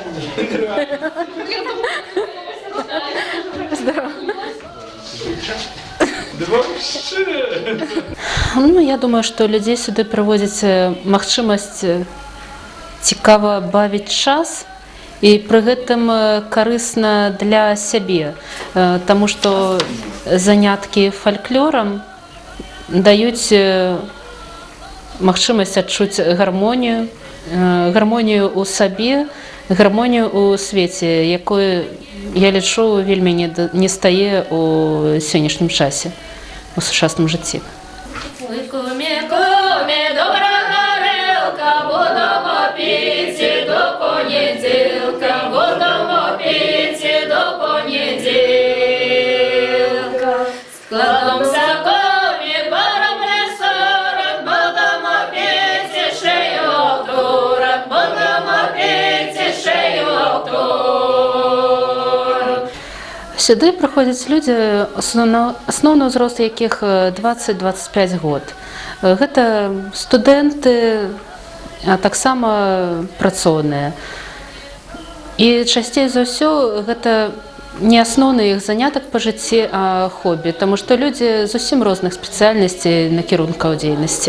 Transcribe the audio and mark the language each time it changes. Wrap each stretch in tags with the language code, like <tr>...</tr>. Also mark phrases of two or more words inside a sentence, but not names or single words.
<ru>Здорово. Вообще. Ну, я думаю,</ru> <be>што людзей сюды прыводзіць магчымасць цікава бавіць час і пры гэтым карысна для сябе, таму што заняткі фальклорам даюць магчымасць адчуць гармонію, гармонію ў сабе, гармонію ў свеце, якой, я лічу, вельмі не стае ў сённяшнім часе, у сучасным жыцці.</be> <uk>Кумі, кумі, добра горілка, будемо піти до понеділка, будемо піти до понеділка. Складемося кумі, барабне 40, будемо піти ще й овторок, будемо піти ще й овторок. Сюди приходять люди, основний ўзрост яких 20-25 год.</uk> <be>Гэта студэнты, а таксама працоўныя. І часцей за ўсё гэта не асноўны іх занятак па жыцці, а хобі, таму што людзі зусім розных спецыяльнасцей, накірункаў дзейнасці.</be>